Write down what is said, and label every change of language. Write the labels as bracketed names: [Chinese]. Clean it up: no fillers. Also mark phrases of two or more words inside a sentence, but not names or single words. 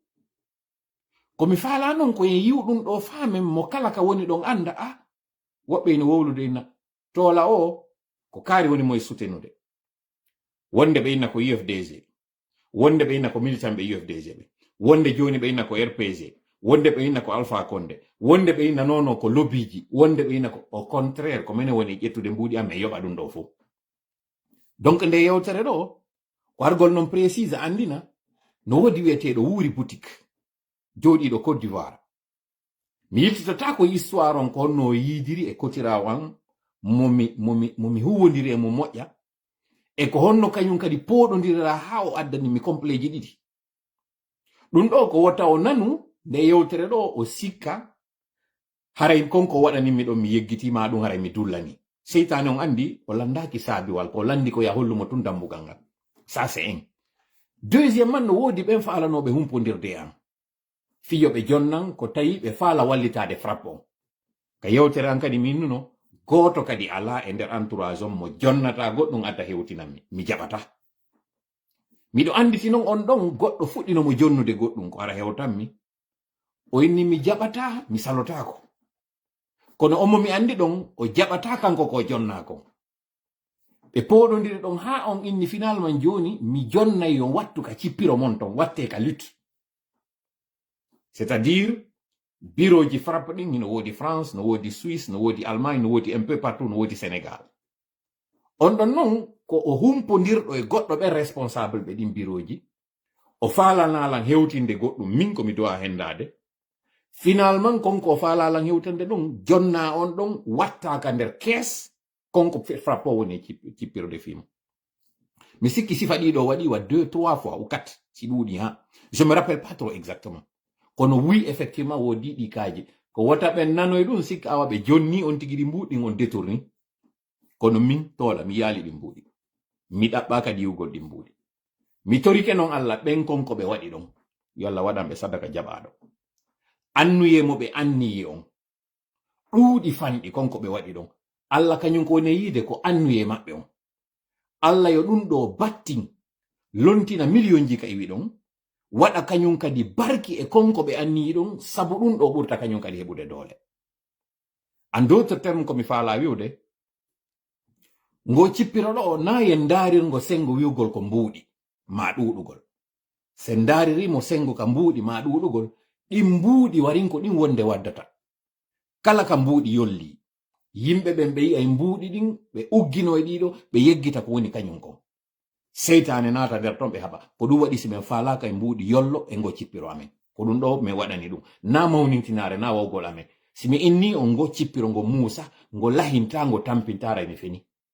[Fula] komi faala noon ko en yiw ɗum ɗo faamen mo kala ka woni ɗon anda woɓɓe ina wowlude inna toola o ko kaari woni moye sutenude wonde ɓe inna ko UFDG wonde ɓe inna ko militant ɓe UFDG ɓe wonde joni ɓe inna ko RPG wonde ɓe inna ko Alpha Condé wonde ɓe inna nono ko lobbyji wonde ɓe inna ko [French] au contraire [Fula] ko minen woni ƴettude mbuuɗi amen yoɓa ɗum ɗo fof donc nde yewtere ɗo ko argol noon précise andina no wodi wiyeteɗo wuuri boutique jooɗiɗo Côte d'Ivoire mi yiltitata ko histoire on ko honno yiidiri e kotirawo an momi huwodiri e mo moƴƴa e ko honno kañum kadi pooɗodirira ha o addani mi compléji ɗiɗi ɗum ɗo ko wota o nanu nde yewtere ɗo o sikka haray konko waɗanimi ɗon mi yeggitima ɗum haray mi dullani seytane on andi o landaki saabiwal ko landi ko ya hollumo tun dambugal ngal [French] ça c'est un deuxiémement [Fula] no woodi ɓen faalanoɓe humpodirde am fiyoɓe jonnan ko tawi ɓe faala wallitade frappe on ka yewtere an kadi min nuno goto kadi ala e nder entourage on mo jonnata goɗɗum adda hewtinanmi mi jaɓata miɗo anditi noon on ɗon goɗɗo fuɗɗinomo jonnude goɗɗum ko ara hewtanmi o inni mi jaɓata mi salotako kono omo mi andi ɗon o jaɓata kanko ko jonnako ɓe poɗodiri ɗon ha on inni finalement joni mi jonnay yo wattu ka cippiro mon ton watte ka lutte [French] c'est-à-dire bureau [Fula] ji frappe ɗin no woodi France no woodi Suisse no woodi Allemagne no woodi [French] un peu partout [Fula] no woodi Sénégal on ɗon noon ko o humpodirɗo e goɗɗo ɓe responsable ɓe ɗin bureau ji o faalanalan hewtinde goɗɗum min komi dowa hendade finalement konko fala lang hewtande ɗum jonna on ɗon wattaka nder kees konko frappo woni cippirde fimo mi sikki sifa ɗiɗo waɗi wa [French] 2-3 fois ou 4 [Fula] si ɗuuɗi ha [French] je me rappelle pas trop exactement [Fula] kono [French] oui effectivement [Fula] wodi ɗi kaaji ko wata ɓen nanoy ɗum sikka awa ɓe jonni on tigi ɗi mbuɗi on détourni kono min tola mi yaali ɗi mbuɗi mi ɗaɓɓaka diwugol ɗi mbuɗi mi torike non Allah ɓen konko ɓe waɗi ɗon yo Allah waɗanɓe sadaka jaɓaɗo annuye mo ɓe anniye on ɗuuɗi fanɗi konko ɓe waɗi ɗon Allah kañum ko ne yiide ko annuye maɓɓe on Allah yo ɗum ɗo battin lontina millionji ka iwi ɗon waɗa kañum kadi barki e konko ɓe anniyi ɗon sabu ɗum ɗo ɓurta kañum kadi heɓude doole [French] en d'autres terme [Fula] komi faala wiwde ngo cippiroɗo o na yen ndarirgo sengo wiwgol ko mbuuɗi ma ɗuɗugol se ndaririmo sengo ka mbuuɗi ma ɗuɗugol ɗin mbuuɗi warin ko ɗin wonde waddata kala ka mbuuɗi yolli yimɓe ɓen ɓe yi'ay mbuuɗi ɗin ɓe uggino e ɗiɗo ɓe yeggita ko woni kañum kon seytane naata nder ton ɓe haɓa ko ɗum waɗi si min faalaka e mbuuɗi yollo e ngo cippiro amen ko ɗum ɗo min waɗani ɗum na mawnintinare na wawgol amen simi inni on ngo cippiro ngo muusa ngo lahinta ngo tampintara mi feni